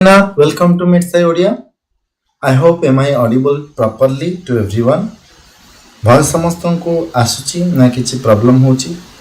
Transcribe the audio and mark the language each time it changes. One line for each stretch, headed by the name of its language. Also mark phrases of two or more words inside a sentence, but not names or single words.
English: Welcome to Midsai Odia. I hope am I audible properly to everyone.
Odia: भय समस्तଙ୍କୁ ଆସୁଛି ନା କିଛି problem ହଉଛି?